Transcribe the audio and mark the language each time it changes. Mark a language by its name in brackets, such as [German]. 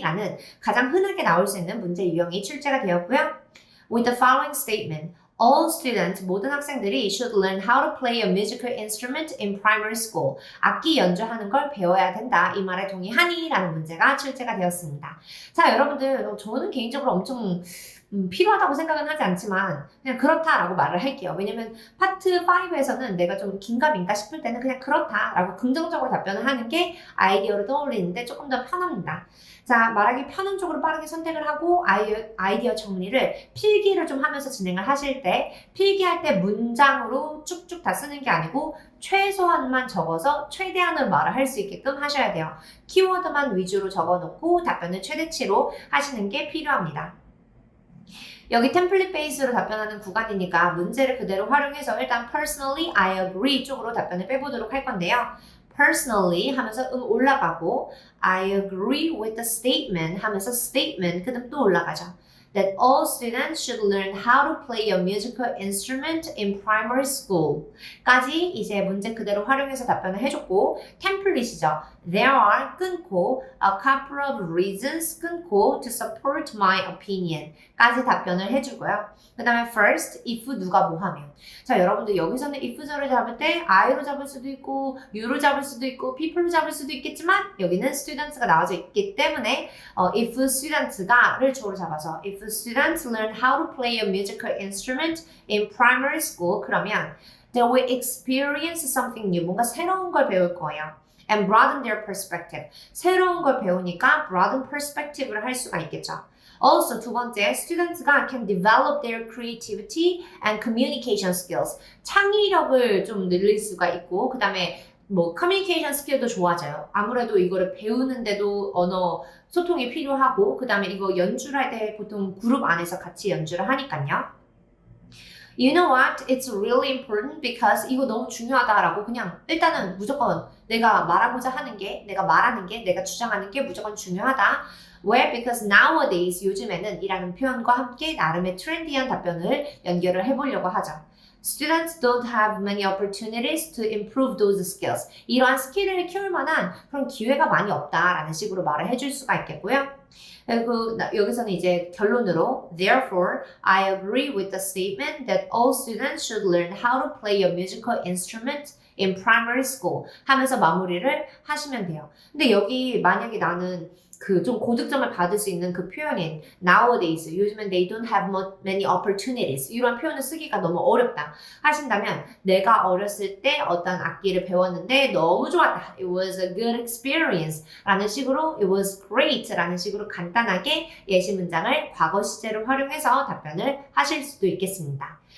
[Korean] 라는 가장 흔하게 나올 수 있는 문제 유형이 출제가 되었고요. [English] With the following statement, all students, [Korean] 모든 학생들이 [English] should learn how to play a musical instrument in primary school. [Korean] 악기 연주하는 걸 배워야 된다. 이 말에 동의하니? 라는 문제가 출제가 되었습니다. 자, 여러분들, 저는 개인적으로 엄청 필요하다고 생각은 하지 않지만 그냥 그렇다라고 말을 할게요. 왜냐면 파트 5에서는 내가 좀 긴가민가 싶을 때는 그냥 그렇다라고 긍정적으로 답변을 하는 게 아이디어를 떠올리는데 조금 더 편합니다. 자, 말하기 편한 쪽으로 빠르게 선택을 하고 아이디어 정리를 필기를 좀 하면서 진행을 하실 때 필기할 때 문장으로 쭉쭉 다 쓰는 게 아니고 최소한만 적어서 최대한으로 말을 할 수 있게끔 하셔야 돼요. 키워드만 위주로 적어놓고 답변을 최대치로 하시는 게 필요합니다. 여기 템플릿 베이스로 답변하는 구간이니까 문제를 그대로 활용해서 일단 [English] personally, I agree [Korean] 쪽으로 답변을 빼보도록 할 건데요. personally 하면서 올라가고 [English] I agree with the statement [Korean] 하면서 statement 그 다음 또 올라가죠. [English] That all students should learn how to play a musical instrument in primary school [Korean] 까지 이제 문제 그대로 활용해서 답변을 해줬고 템플릿이죠. [English] There are [Korean] 끊고 [English] a couple of reasons 끊고 to support my opinion [Korean] 까지 답변을 해주고요. 그 다음에 [English] first, if [Korean] 누가 뭐 하면 자 여러분들 여기서는 if절을 잡을 때 I로 잡을 수도 있고 you로 잡을 수도 있고 people로 잡을 수도 있겠지만 여기는 students가 나와져 있기 때문에 [English] if students가를 주어로 잡아서 if students learn how to play a musical instrument in primary school [Korean] 그러면 [English] they will experience something new [Korean] 뭔가 새로운 걸 배울 거예요. [English] and broaden their perspective [Korean] 새로운 걸 배우니까 [English] broaden perspective [Korean] 를 할 수가 있겠죠. [English] Also [Korean] 두 번째, [English] students가 can develop their creativity and communication skills. [Korean] 창의력을 좀 늘릴 수가 있고, 그 다음에 뭐 커뮤니케이션 스킬도 좋아져요. 아무래도 이거를 배우는데도 언어 소통이 필요하고, 그 다음에 이거 연주를 할 때 보통 그룹 안에서 같이 연주를 하니까요. [English] You know what? It's really important because [Korean] 이거 너무 중요하다라고 그냥 일단은 무조건 내가 말하고자 하는 게, 내가 말하는 게, 내가 주장하는 게 무조건 중요하다. [English] Where? Because nowadays, [Korean] 요즘에는 이라는 표현과 함께 나름의 트렌디한 답변을 연결을 해보려고 하죠. [English] Students don't have many opportunities to improve those skills. [Korean] 이러한 스킬을 키울 만한 그런 기회가 많이 없다라는 식으로 말을 해줄 수가 있겠고요. [English] 그리고 여기서는 이제 결론으로 Therefore, I agree with the statement that all students should learn how to play a musical instrument in primary school [Korean] 하면서 마무리를 하시면 돼요. 근데 여기 만약에 나는 그 좀 고득점을 받을 수 있는 그 표현인 nowadays, 요즘엔 [English] they don't have many opportunities [Korean] 이런 표현을 쓰기가 너무 어렵다 하신다면 내가 어렸을 때 어떤 악기를 배웠는데 너무 좋았다. [English] It was a good experience [Korean] 라는 식으로 [English] it was great [Korean] 라는 식으로 간단하게 예시 문장을 과거 시제를 활용해서 답변을 하실 수도 있겠습니다.